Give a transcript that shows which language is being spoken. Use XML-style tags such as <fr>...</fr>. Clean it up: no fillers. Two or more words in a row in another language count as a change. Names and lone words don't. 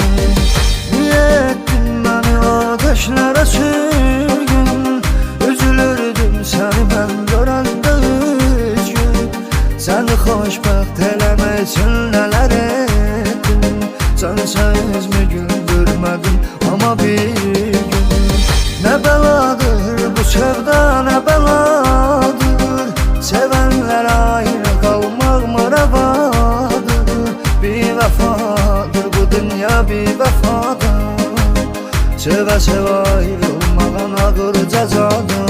<az>Niyə etdin məni ateşlərə sürgün, üzülürdüm səni mən görəndə üzgün. Səni xoşbəxt eləmək üçün nələr etdim, sənsiz mi güldürmədim ama bir gün.</az> <tr>Ne beladır bu sevda ne beladır, sevenler ayrı kalmak mı revadır. Bir vefadır bu dünya bir vefadır, seve seve ayrılmağın ağır cezadır.</tr>